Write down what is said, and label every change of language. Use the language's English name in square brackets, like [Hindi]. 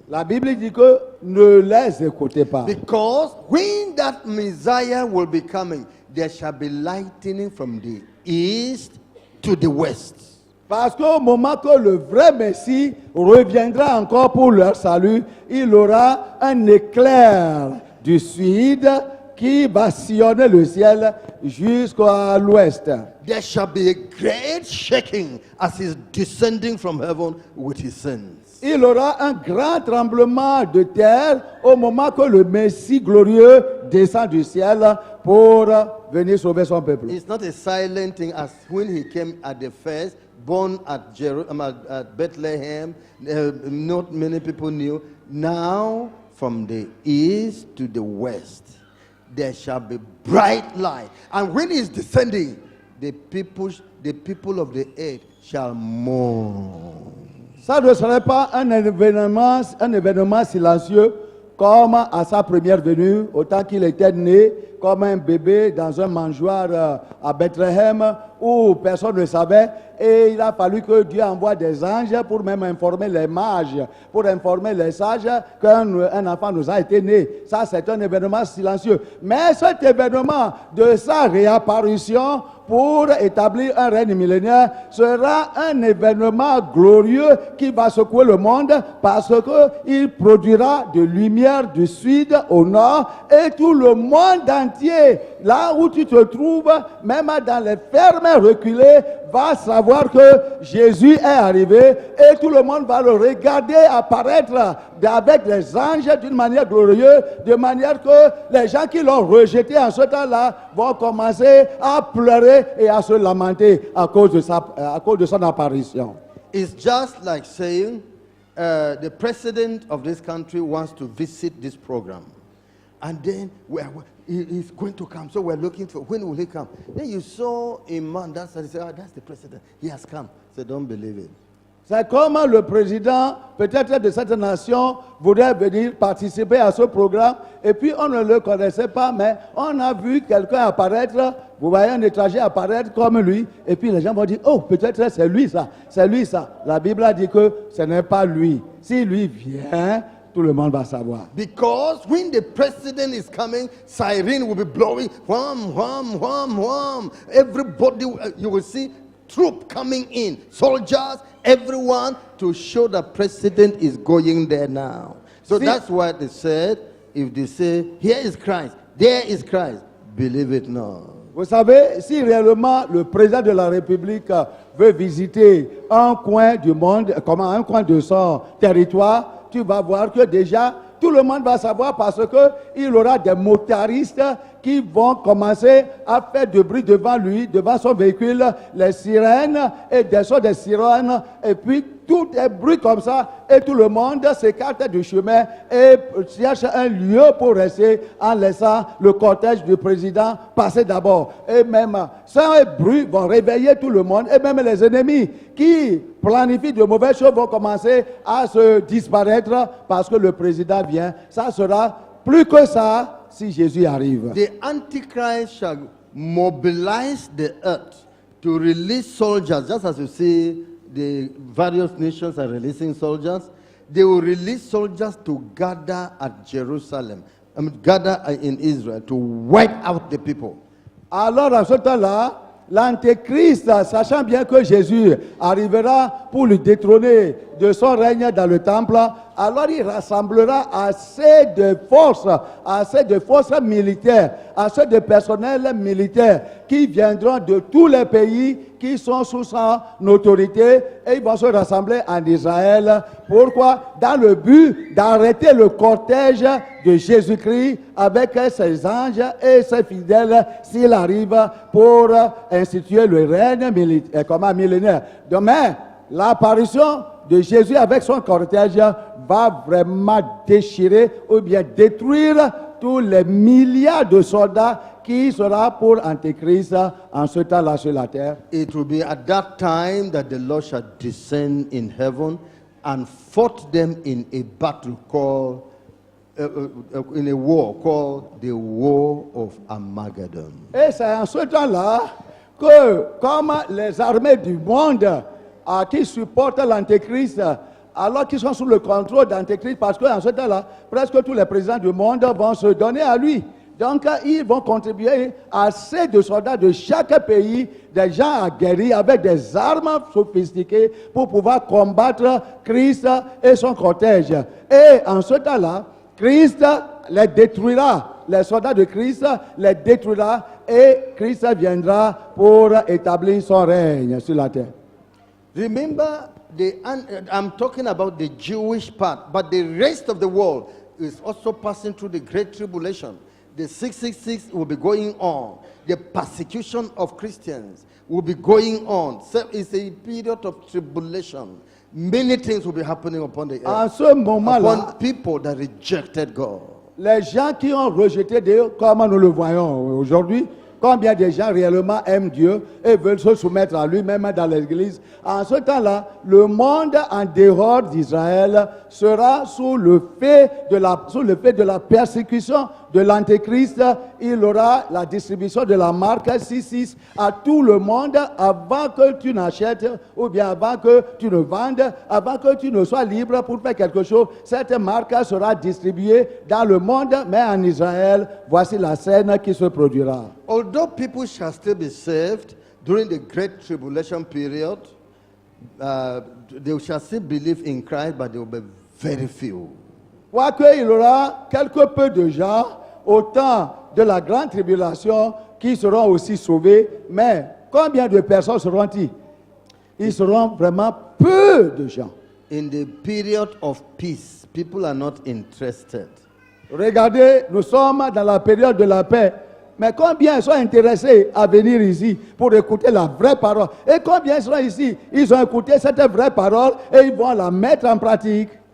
[French] La Bible dit que ne les écoutez pas. [English] Because when that Messiah will be coming, there shall be lightning from the east to the west. [French] Parce qu'au moment que le vrai Messie reviendra encore pour leur salut, il aura un éclair du sud qui va sillonner le ciel jusqu'à l'ouest. [English] There shall be a great shaking as he's descending from heaven with his sins. [French] Il aura un grand tremblement de terre au moment que le Messie glorieux descend du ciel pour venir sauver son peuple. [English] It's not a silent thing as when he came at the first, born at Bethlehem. Not many people knew. Now, from the east to the west, there shall be bright light. And when he's descending, the people of the earth shall mourn. [French] Ça ne serait pas un événement silencieux comme à sa première venue, au temps qu'il était né, comme un bébé dans un mangeoire à Bethléem où personne ne savait. Et il a fallu que Dieu envoie des anges pour même informer les mages, pour informer les sages qu'un enfant nous a été né. Ça, c'est un événement silencieux. Mais cet événement de sa réapparition pour établir un règne millénaire sera un événement glorieux qui va secouer le monde parce qu'il produira de lumière du sud au nord et tout le monde entier, là où tu te trouves, même dans les fermes reculées, va savoir que Jésus est arrivé et tout le monde va le regarder apparaître avec les anges d'une manière glorieuse, de manière que les gens qui l'ont rejeté en ce temps-là vont commencer à pleurer et à se lamenter à cause de son apparition. [English] It's just like saying the president of this country wants to visit this program. And then he's going to come. So we're looking for, when will he come? Then you saw a man, that's the president. He has come. So don't believe it. [French] C'est comme le président, peut-être de cette nation, voudrait venir participer à ce programme. Et puis on ne le connaissait pas, mais on a vu quelqu'un apparaître. Vous voyez un étranger apparaître comme lui. Et puis les gens vont dire, oh, peut-être c'est lui ça. C'est lui ça. La Bible a dit que ce n'est pas lui. Si lui vient, tout le monde va savoir. [English] Because when the president is coming, siren will be blowing. Wham, wham, wham, wham. Everybody, you will see troop coming in. Soldiers, everyone, to show the president is going there now. So that's why they said, if they say, here is Christ, there is Christ, believe it not. [French] Vous savez, si réellement le président de la République veut visiter un coin du monde, comme un coin de son territoire, tu vas voir que déjà, tout le monde va savoir parce qu'il aura des motaristes qui vont commencer à faire du bruit devant lui, devant son véhicule, les sirènes et des sons des sirènes, et puis tout est bruit comme ça, et tout le monde s'écarte du chemin et cherche un lieu pour rester en laissant le cortège du président passer d'abord. Et même ça et bruit vont réveiller tout le monde, et même les ennemis qui planifient de mauvaises choses vont commencer à se disparaître parce que le président vient. Ça sera plus que ça si Jésus arrive. [English] The Antichrist shall mobilize the earth to release soldiers, just as you see the various nations are releasing soldiers. They will release soldiers to gather at Jerusalem, gather in Israel to wipe out the people. [French] Alors, à ce temps-là, l'Antéchrist, sachant bien que Jésus arrivera pour le détrôner de son règne dans le temple, alors il rassemblera assez de forces militaires, assez de personnel militaire qui viendront de tous les pays qui sont sous son autorité et ils vont se rassembler en Israël. Pourquoi? Dans le but d'arrêter le cortège de Jésus-Christ avec ses anges et ses fidèles s'il arrive pour instituer le règne millénaire. Demain, l'apparition de Jésus avec son cortège va vraiment déchirer ou bien détruire tous les milliards de soldats qui sera pour Antéchrist en ce temps-là sur la terre. [English] It will be at that time that the Lord shall descend in heaven and fought them in a battle called, in a war called the War of Armageddon. [French] Et c'est en ce temps-là que, comme les armées du monde qui supportent l'Antéchrist, alors qu'ils sont sous le contrôle d'Antéchrist, parce qu'en ce temps-là, presque tous les présidents du monde vont se donner à lui. Donc, ils vont contribuer à assez de soldats de chaque pays, des gens aguerris avec des armes sophistiquées pour pouvoir combattre Christ et son cortège. Et en ce temps-là, Christ les détruira. Les soldats de Christ les détruira et Christ viendra pour établir son règne sur la terre. [English] Remember, I'm talking about the Jewish part, but the rest of the world is also passing through the Great Tribulation. The 666 will be going on. The persecution of Christians will be going on. So it's a period of tribulation. Many things will be happening upon the earth. [French] En ce moment-là, [English] upon people that rejected God. [French] Les gens qui ont rejeté Dieu, comme nous le voyons aujourd'hui, combien de gens réellement aiment Dieu et veulent se soumettre à lui, même dans l'église. En ce temps-là, le monde en dehors d'Israël sera sous le fait de la persécution de l'Antéchrist, il aura la distribution de la marque 66 à tout le monde avant que tu n'achètes ou bien avant que tu ne vendes, avant que tu ne sois libre pour faire quelque chose. Cette marque sera distribuée dans le monde, mais en Israël, voici la scène qui se produira. [English] Although people shall still be saved during the great tribulation period, they shall still believe in Christ, but they will be very few. [French] Quoique il y aura quelque peu de gens au temps de la grande tribulation qui seront aussi sauvés, mais combien de personnes seront-ils? Ils seront vraiment peu de gens. [English] In the period of peace, people are not interested. [French] Regardez, nous sommes dans la période de la paix. Mais combien sont intéressés à venir ici pour écouter la vraie parole? Et combien sont ici? Ils ont écouté cette vraie parole et ils vont la mettre en pratique.